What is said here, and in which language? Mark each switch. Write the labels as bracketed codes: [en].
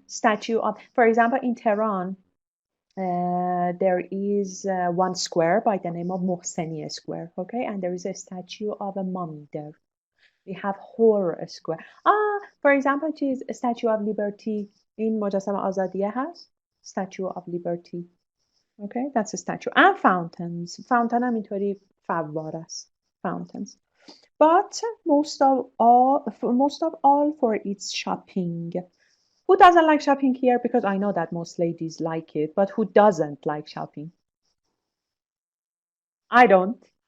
[en] Statue of, for example, in Tehran, there is one square by the name of Mohseni Square. Okay, and there is a statue of a mummy there. We have Horror Square. For example, چیز Statue of Liberty [fa] این مجسمه آزادیه هست. [en] Statue of Liberty. Okay, that's a statue. And fountains. [fa] Fountain هم اینطوری فوار است. [en] Fountains. But most of all for its shopping. Who doesn't like shopping here? Because I know that most ladies like it, but who doesn't like shopping? I don't.